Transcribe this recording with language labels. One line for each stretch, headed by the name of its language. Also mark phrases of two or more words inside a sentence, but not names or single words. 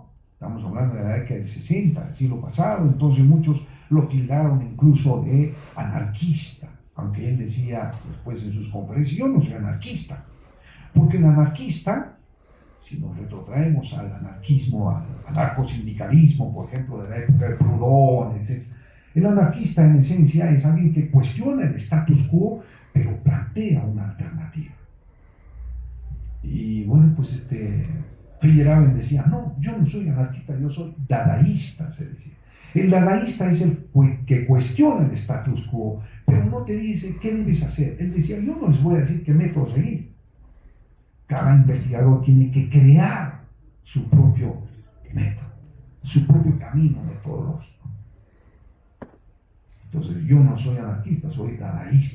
Spanish: Estamos hablando de la década del 60, del siglo pasado, entonces muchos lo tildaron incluso de anarquista, aunque él decía después en sus conferencias, yo no soy anarquista, porque el anarquista, si nos retrotraemos al anarquismo, al anarcosindicalismo, por ejemplo, de la época de Proudhon, etc., el anarquista en esencia es alguien que cuestiona el
Latin: status quo,
Spanish: pero plantea una alternativa. Y bueno, pues Feyerabend decía, no, yo no soy anarquista, yo soy dadaísta, se decía. El dadaísta es el que cuestiona el
Latin: status quo,
Spanish: pero no te dice qué debes hacer. Él decía, yo no les voy a decir qué método seguir. Cada investigador tiene que crear su propio método, su propio camino metodológico. Entonces yo no soy anarquista, soy dadaísta.